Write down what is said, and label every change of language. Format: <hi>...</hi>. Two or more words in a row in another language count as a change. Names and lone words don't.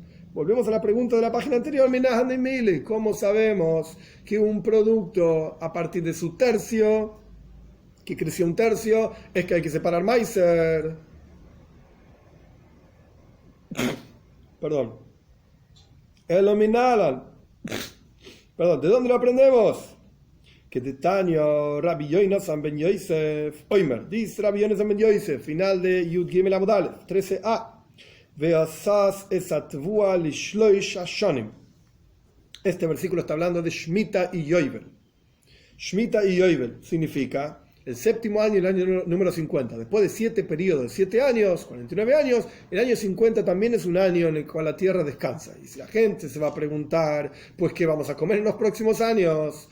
<es>Volvemos a la pregunta de la página anterior. ¿Cómo sabemos que un producto a partir de su tercio, que creció un tercio, es que hay que separar Meiser? Perdón. Perdón, ¿de dónde lo aprendemos? Que de Tanya Rabbi Yonasan ben Yosef Oimer, dice Rabbi Yonasan ben Yosef, final de</es> <he>יג עמוד א 13a, ועשת את התבואה לשלש השנים.</he> <es>Este versículo está hablando de Shemitah y Yovel. Shemitah y Yovel significa el séptimo año y el año número 50. Después de 7 periodos de 7 años, 49 años, el año 50 también es un año en el cual la tierra descansa. Y si la gente se va a preguntar, pues ¿qué vamos a comer en los próximos años?</es>